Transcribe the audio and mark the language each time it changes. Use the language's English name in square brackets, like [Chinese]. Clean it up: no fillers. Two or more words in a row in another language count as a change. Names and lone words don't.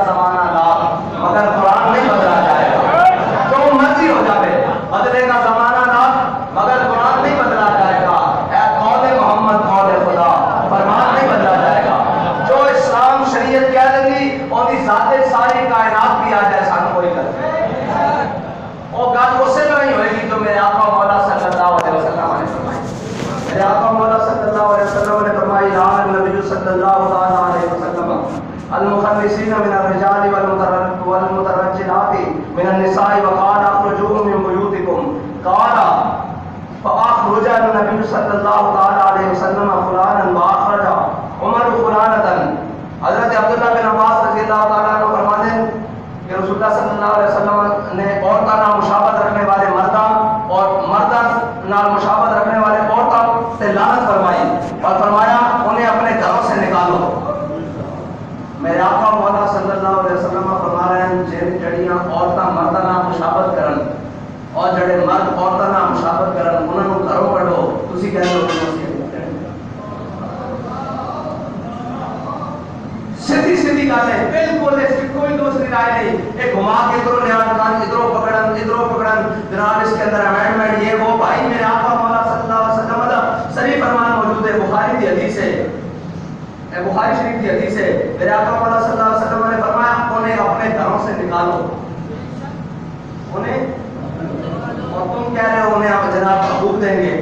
[Urdu] زمانہ لال مگر قرآن نہیں بدلا جائے گا، جو مرضی ہو جائے بدلے گا زمانہ لال مگر قرآن نہیں بدلا جائے گا، اے قول محمد قول خدا فرمان نہیں بدلا جائے گا، جو اسلام شریعت کہہ دے گی اور دی ذات ساری کائنات بھی آ جائے سانو کوئی کرتے وہ گل اس سے نہیں ہوئے گی جو میرے آقا مولا [Arabic] صلی اللہ علیہ وسلم [Urdu] نے فرمائی۔ میرے آقا مولا [Arabic] صلی اللہ علیہ وسلم [Urdu] نے فرمائی [Arabic] لعن النبی صلی اللہ علیہ وسلم المخنثین من الرجال والمترجلات من النساء وقال اخرجوهم من بیوتکم قال فاخرج النبی صلی اللہ علیہ وسلم فلانا واخرج عمر فلانة۔ [Urdu] حضرت عبداللہ بن عباس [Arabic] رضی اللہ تعالیٰ عنہ [Urdu] فرماتے ہیں کہ رسول اللہ [Arabic] صلی اللہ علیہ وسلم [Urdu] نے عورتوں نال مشابہت رکھنے والے مرداں اور مرداں نال مشابہت رکھنے والے عورتوں سے لعنت فرمائی اور فرمایا انہیں اپنے گھروں سے نکالو۔ میرے آقا مولا [Arabic] صلی اللہ علیہ وسلم [Urdu] فرما رہے ہیں [Punjabi] جڑیاں عورتاں مرداں نال مشابہت کرن اور جڑے مرد عورتاں نال مشابہت کرن انہاں نوں گھروں کڈو، تسی کہہ لو سیدھی سیدھی گل ہے، [Urdu] بالکل اس کی کوئی دوسری رائے نہیں، [Punjabi] ایک گھما کے ادھروں لے آن ادھروں پکڑن [Urdu] جناب اس کے اندر امینڈمنٹ یہ وہ۔ بھائی میرے آقا مولا [Arabic] صلی اللہ علیہ وسلم [Urdu] کا صحیح فرمان موجود ہے، بخاری کی حدیث ہے، بخاری شریف کی حدیث ہے، میرے آقا مولا [Arabic] صلی اللہ علیہ وسلم [Urdu] نے فرمایا انہیں اپنے گھروں سے نکالو، انہیں، اور تم کہہ رہے ہو انہیں آپ جناب حقوق دیں گے.